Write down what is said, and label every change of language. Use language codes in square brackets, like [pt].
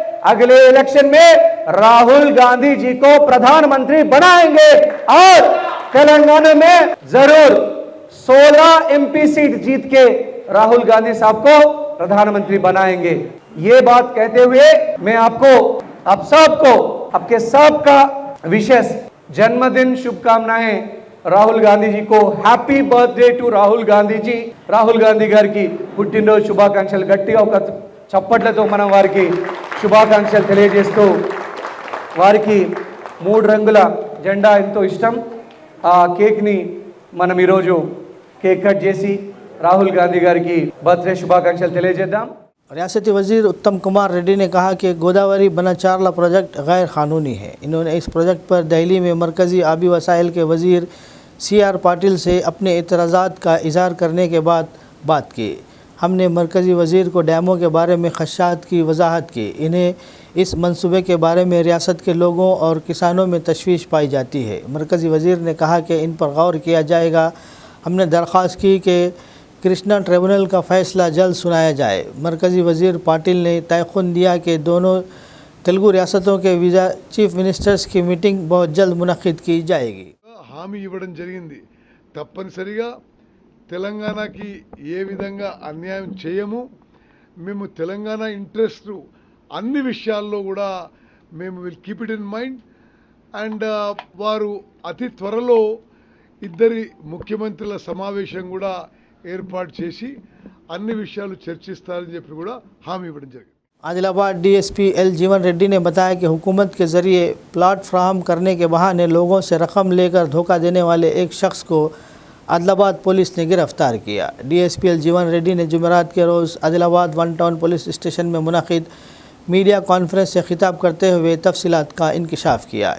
[hi] अगले इलेक्शन में राहुल गांधी जी को प्रधानमंत्री बनाएंगे और तेलंगाना में जरूर 16 MP सीट जीत के राहुल गांधी साहब को प्रधानमंत्री बनाएंगे। ये बात कहते हुए मैं आपको, आप सबको, आपके सबका विशेष जन्मदिन शुभकामनाएं। [te] Rahul గాంధీజీకు [en] Happy birthday to Rahul Gandhiji. [te] Rahul Gandhi గారికి పుట్టినరోజు శుభాకాంక్షలు. గట్టిగా ఒక చప్పట్లతో మనం వారికి శుభాకాంక్షలు తెలియజేస్తూ, వారికి 3 రంగుల జెండా ఎంతో ఇష్టం. ఆ కేక్ని మనం ఈరోజు కేక్ కట్ చేసి రాహుల్ గాంధీ గారికి బర్త్డే శుభాకాంక్షలు తెలియజేద్దాం. [hi] रियासती वजीर उत्तम कुमार रेड्डी ने कहा कि गोदावरी बनाचारला प्रोजेक्ट गैर कानूनी है। इन्होंने इस प्रोजेक्ट पर दिल्ली में मरकज़ी आबी वसाइल के वजीर CR पाटिल से अपने एतराज़ात का इज़हार करने के बाद बात की। हमने मरकज़ी वज़ीर को डैमों के बारे में खदशात की वजाहत की। इन्हें इस मंसूबे के बारे में रियासत के लोगों और किसानों में तशवीश पाई जाती है। मरकज़ी वज़ीर ने कहा कि इन पर गौर किया जाएगा। हमने दरख्वास्त की कि कृष्णा ट्रिब्यूनल का फ़ैसला जल्द सुनाया जाए। मरकज़ी वज़ीर पाटिल ने तयख़ुन दिया कि दोनों तेलुगु रियासतों के वीज़ा चीफ मिनिस्टर्स की मीटिंग बहुत जल्द मुनक़्क़िद की जाएगी। [te] హామీ ఇవ్వడం జరిగింది. తప్పనిసరిగా తెలంగాణకి ఏ విధంగా అన్యాయం చేయము. మేము తెలంగాణ ఇంట్రెస్ట్ అన్ని విషయాల్లో కూడా మేము [en] Will keep it in mind. [te] And వారు అతి త్వరలో ఇద్దరి ముఖ్యమంత్రుల సమావేశం కూడా ఏర్పాటు చేసి అన్ని విషయాలు చర్చిస్తారని చెప్పి కూడా హామీ ఇవ్వడం జరిగింది. [hi] आदिलाबाद DSP L जीवन रेड्डी ने बताया कि हुकूमत के ज़रिए प्लाट फ्राहम करने के बहाने लोगों से रकम लेकर धोखा देने वाले एक शख्स को आदिलाबाद पुलिस ने गिरफ़्तार किया। DSP L जीवन रेड्डी ने जुमेरात के रोज़ आदिलाबाद 1 टाउन पुलिस स्टेशन में मुनक़िद मीडिया कॉन्फ्रेंस से खिताब करते हुए तफसीलात का इंकशाफ किया।